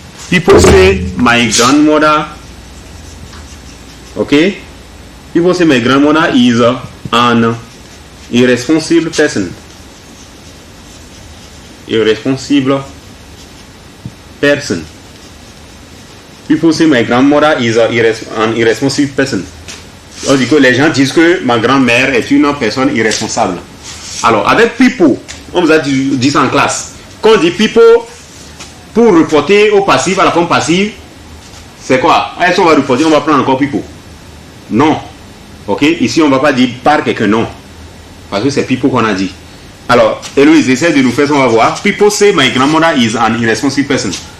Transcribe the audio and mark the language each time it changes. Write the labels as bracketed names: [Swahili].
[English] People say my grandmother. Okay. People say my grandmother is an irresponsible person. Irresponsible person. People say my grandmother is an irresponsible person. [French] On dit que les gens disent que ma grand-mère est une personne irresponsable. Alors, avec people, on vous a dit ça en classe. Quand on dit people, pour reporter au passif, à la forme passive, c'est quoi? Est-ce qu'on va reporter, on va prendre encore people? Non. Ok? Ici, on ne va pas dire par quelqu'un, non. Parce que c'est people qu'on a dit. Alors, Héloïse, essaie de nous faire ça, on va voir. [English] People say my grandmother is an irresponsible person.